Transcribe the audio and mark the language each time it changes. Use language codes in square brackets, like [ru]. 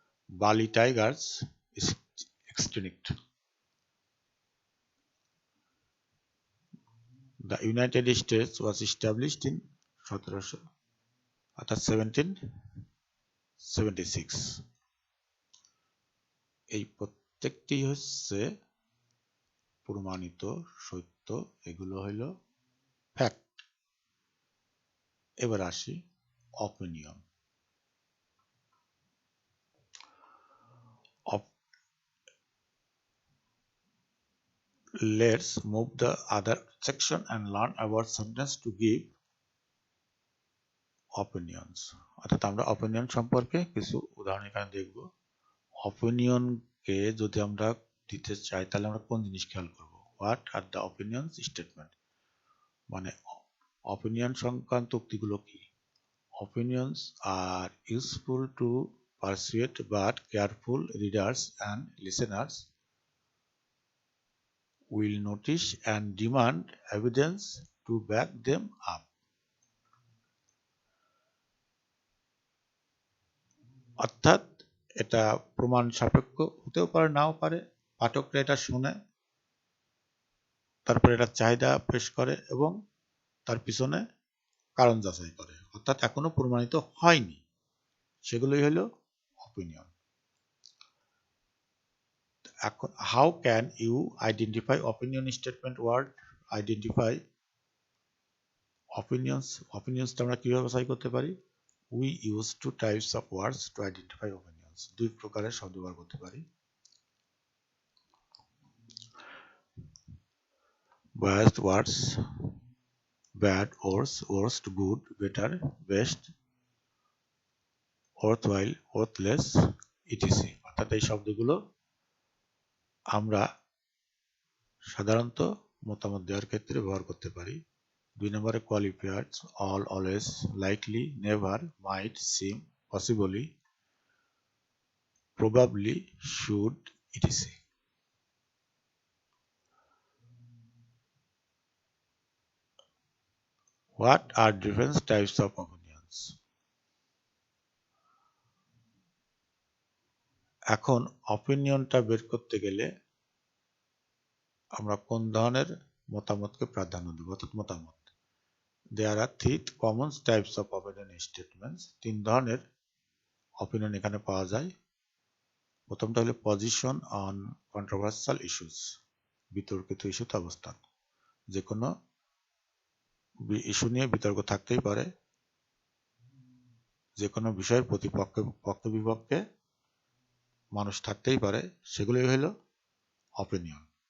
[en] Bali tigers is extinct. The United States was established in 1776. [bn] এই প্রত্যেকটি হচ্ছে প্রমাণিত সত্য, এগুলো হইল ফ্যাক্ট। এবার আসি opinion. [en] Let's move the other section and learn about sentence to give opinions. [bn] অর্থাৎ আমরা অপিনিয়ন সম্পর্কে কিছু উদাহরণ এখানে দেখব। অপিনিয়নকে যদি আমরা দিতে চাই তাহলে আমরা কোন জিনিস খেয়াল করব? [en] what are the opinions statement, [bn] মানে অপিনিয়ন সংক্রান্ত উক্তিগুলো কি? [en] Opinions are useful to persuade but careful readers and listeners will notice and demand evidence to back them up. [bn] অর্থাৎ এটা প্রমাণ সাপেক্ষ হতেও পারে, নাও পারে। পাঠকরা এটা শুনে, তারপরে এটা চাহিদা পেশ করে এবং তার পিছনে কারণ যাচাই করে, অর্থাৎ এখনো প্রমাণিত হয়নি, সেগুলোই হলো [en] opinion. How can you identify opinion statement word? Identify opinions [bn] আমরা কিভাবে বাছাই করতে পারি? [en] We use two types of words to identify opinions. [bn] দুই প্রকারের শব্দ ব্যবহার করতে পারি। [en] Biased words, bad, worst, good, better, best, worthwhile, worthless, etc. [bn] অর্থাৎ এই শব্দগুলো আমরা সাধারণত মতামত দেওয়ার ক্ষেত্রে ব্যবহার করতে পারি। 2 নম্বরে [en] qualifiers, all, always, likely, never, might, seem, possibly, probably, should, etc. What are different types of opinions? [bn] এখন অপিনিয়নটা বের করতে গেলে আমরা কোন ধরনের মতামতকে প্রাধান্য দেব? অর্থাৎ মতামত। [en] There are three common types of opinion statements. [bn] 3 ধরনের অপিনিয়ন এখানে পাওয়া যায়। প্রথমটা হলো [en] position on controversial issues, [bn] বিতর্কিত ইস্যুতে অবস্থান। যে কোনো ইস্যু নিয়ে বিতর্ক থাকতেই পারে, যে কোনো বিষয়ের প্রতি পক্ষ বিপক্ষে মানুষ থাকতেই পারে, সেগুলোই হলো অপিনিয়ন।